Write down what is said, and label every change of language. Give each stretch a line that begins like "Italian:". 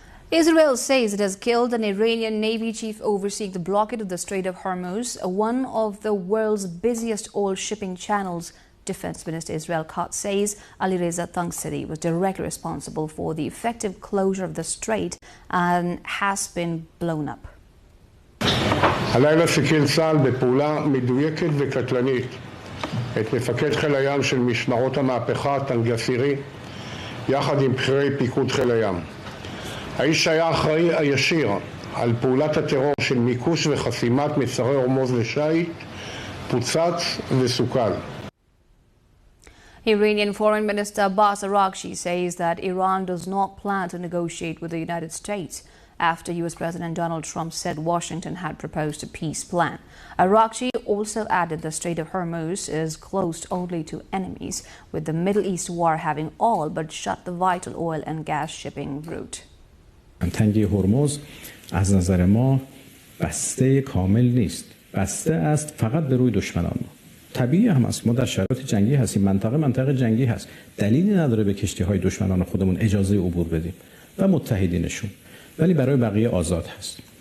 English: Israel says it has killed an Iranian Navy chief overseeing the blockade of the Strait of Hormuz, one of the world's busiest oil shipping channels. Defense Minister Israel Katz says Alireza Tangsiri was directly responsible for the effective closure of the strait and has been blown up.
Hebrew: הלילה סיכל צה"ל בפעולה מדויקת וקטלנית את מפקד חיל הים של משמרות המהפכה טנגסירי יחד עם בכירי פיקוד חיל הים. האיש היה האחראי הישיר על פעולת הטרור של מיקוש וחסימת מצרי הורמוז לשיט פוצץ וסוכל.
English: Iranian Foreign Minister Abbas Araghchi says that Iran does not plan to negotiate with the United States after U.S. President Donald Trump said Washington had proposed a peace plan. Araghchi also added the Strait of Hormuz is closed only to enemies, with the Middle East war having all but shut the vital oil and gas shipping route.
Persian: تنگی هرمز از نظر ما بسته کامل نیست. بسته است فقط به روی دشمنان ما. طبیعی هم است، ما در شرایط جنگی هستیم، منطقه جنگی هست، دلیلی نداره به کشتی‌های دشمنان خودمون اجازه عبور بدیم و متحدینشون، ولی برای بقیه آزاد هست.